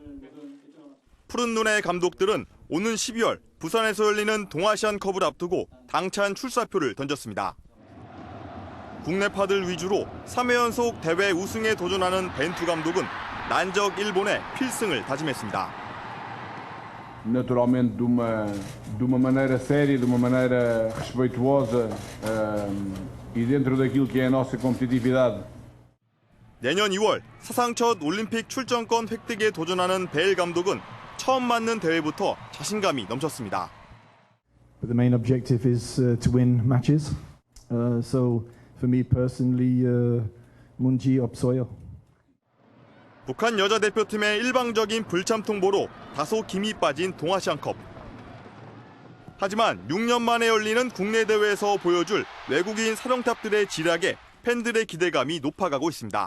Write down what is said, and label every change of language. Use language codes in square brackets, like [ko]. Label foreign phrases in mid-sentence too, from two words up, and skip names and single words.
[ko] 푸른 눈의 감독들은 오는 12월 부산에서 열리는 동아시안컵을 앞두고 당찬 출사표를 던졌습니다. 국내파들 위주로 3회 연속 대회 우승에 도전하는 벤투 감독은 난적 일본의 필승을 다짐했습니다. [pt] Naturalmente de uma maneira séria, de uma maneira respeituosa e dentro daquilo que é a nossa competitividade. [ko] 내년 2월 사상 첫 올림픽 출전권 획득에 도전하는 벨 감독은 처음 맞는 대회부터 자신감이 넘쳤습니다. [en] But the main objective is to win matches. So for me personally, [ko] 문제 없어요. 북한 여자 대표팀의 일방적인 불참 통보로 다소 김이 빠진 동아시안컵. 하지만 6년 만에 열리는 국내 대회에서 보여줄 외국인 사령탑들의 지략에 팬들의 기대감이 높아가고 있습니다.